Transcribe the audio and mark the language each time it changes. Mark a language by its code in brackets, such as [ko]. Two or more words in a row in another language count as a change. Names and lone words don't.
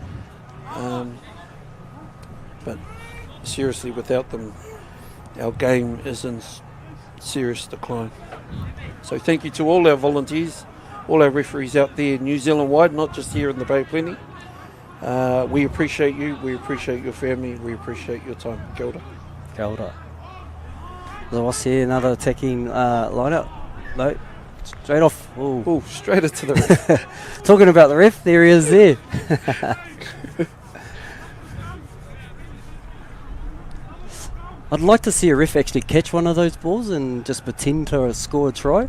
[en] But seriously, without them, our game is in serious decline. So thank you to all our volunteers, all our referees out there New Zealand wide, not just here in the Bay of Plenty. We appreciate you, we appreciate your family, we appreciate your time. [mi] Kia ora. Kia ora. [en] The Wasps here, another attacking lineup. No, straight off. Ooh. Oh, straight into the ref. Talking about the ref, there he is there. I'd like to see a ref actually catch one of those balls and just pretend to score a try.